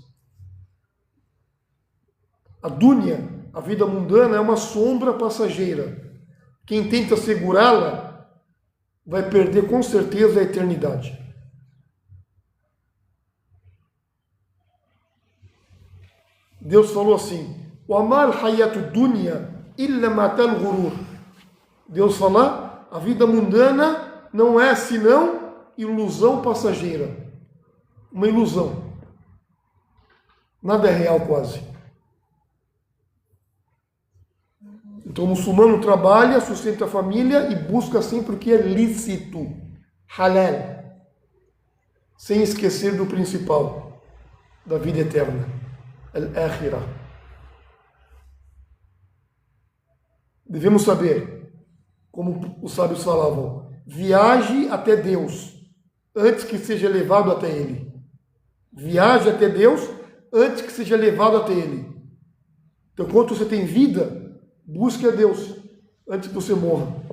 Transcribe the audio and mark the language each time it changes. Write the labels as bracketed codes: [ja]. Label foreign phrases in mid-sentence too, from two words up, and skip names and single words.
[pt] A dúnia, a vida mundana, é uma sombra passageira. Quem tenta segurá-la vai perder com certeza a eternidade. Deus falou assim, [ar] وَمَا الْحَيَّةُ الدُّنْيَا إِلَّا مَتَاعُ الْغُرُورِ. [pt] Deus fala, a vida mundana não é senão ilusão passageira. Uma ilusão. Nada é real quase. Então o muçulmano trabalha, sustenta a família e busca sempre o que é lícito, halal, sem esquecer do principal, da vida eterna, al-akhirah. Devemos saber, como os sábios falavam, viaje até Deus, antes que seja levado até Ele. Viaje até Deus, antes que seja levado até Ele. Então, enquanto você tem vida, busque a Deus antes que você morra.